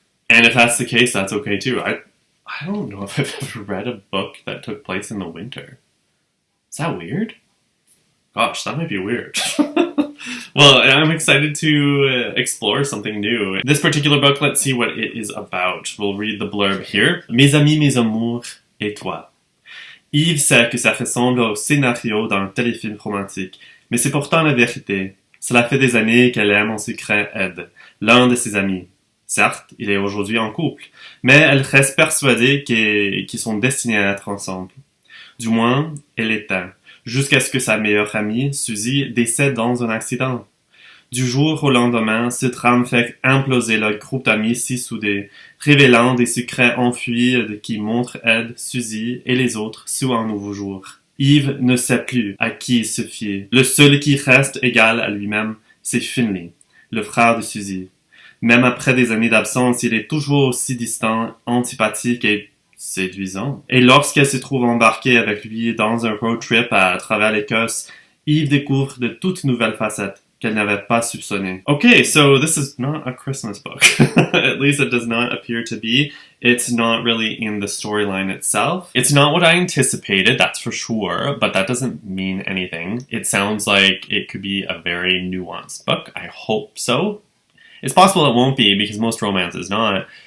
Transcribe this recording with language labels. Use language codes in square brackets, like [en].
[en] And if that's the case, that's okay too. I don't know if I've ever read a book that took place in the winter. Is that weird? Gosh, that might be weird. Well, I'm excited to explore something new. This particular book, let's see what it is about. We'll read the blurb here. [fr] Mes amis, mes amours, et toi. Yves sait que ça ressemble au scénario d'un téléfilm romantique, mais c'est pourtant la vérité. Cela fait des années qu'elle aime en secret Ed, l'un de ses amis. Certes, il est aujourd'hui en couple, mais elle reste persuadée qu'ils sont destinés à être ensemble. Du moins, elle l'était, jusqu'à ce que sa meilleure amie, Suzy, décède dans un accident. Du jour au lendemain, ce drame fait imploser leur groupe d'amis si soudés, révélant des secrets enfuis qui montrent Ed, Suzy et les autres sous un nouveau jour. Yves ne sait plus à qui se fier. Le seul qui reste égal à lui-même, c'est Finley, le frère de Suzy. Même après des années d'absence, il est toujours aussi distant, antipathique et séduisant. Et lorsqu'elle se trouve embarquée avec lui dans un road trip à travers l'Écosse, Yves découvre de toutes nouvelles facettes qu'elle n'avait pas soupçonnées. [en] Okay, so this is not a Christmas book. At least it does not appear to be. It's not really in the storyline itself. It's not what I anticipated, that's for sure, but that doesn't mean anything. It sounds like it could be a very nuanced book. I hope so. It's possible it won't be, because most romance is not.